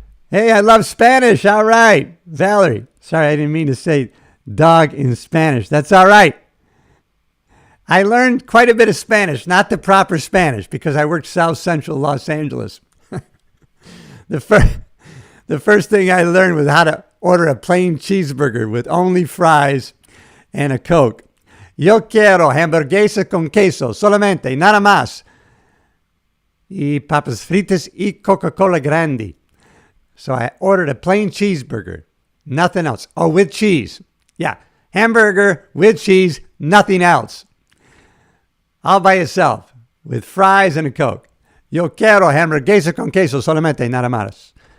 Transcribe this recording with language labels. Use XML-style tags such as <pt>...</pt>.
<en>Hey, I love Spanish. All right. Valerie. Sorry, I didn't mean to say dog in Spanish. That's all right. I learned quite a bit of Spanish, not the proper Spanish, because I worked South Central Los Angeles. The first thing I learned was how to order a plain cheeseburger with only fries and a Coke.</en> <es>Yo quiero hamburguesa con queso, solamente, nada más. Y papas fritas y Coca-Cola grande.</es> <en>So I ordered a plain cheeseburger, nothing else. Oh, with cheese. Yeah, hamburger with cheese, nothing else. All by itself, with fries and a Coke.</en> <es>Yo quiero hamburguesa con queso, solamente, nada más.</es>